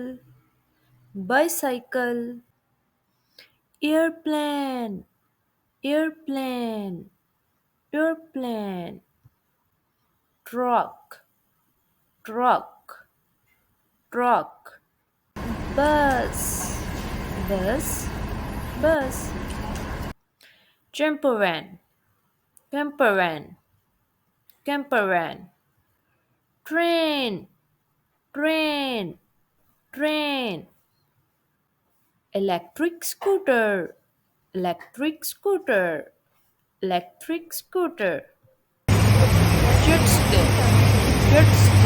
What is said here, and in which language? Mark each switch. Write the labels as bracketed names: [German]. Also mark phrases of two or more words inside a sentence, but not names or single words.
[English] bicycle. airplane. airplane. airplane. truck. truck. truck. bus. bus. bus. camper van. Camper van. Camper van. Train. Train. Train. Electric scooter. Electric scooter. Electric scooter. Jet ski. Jet ski.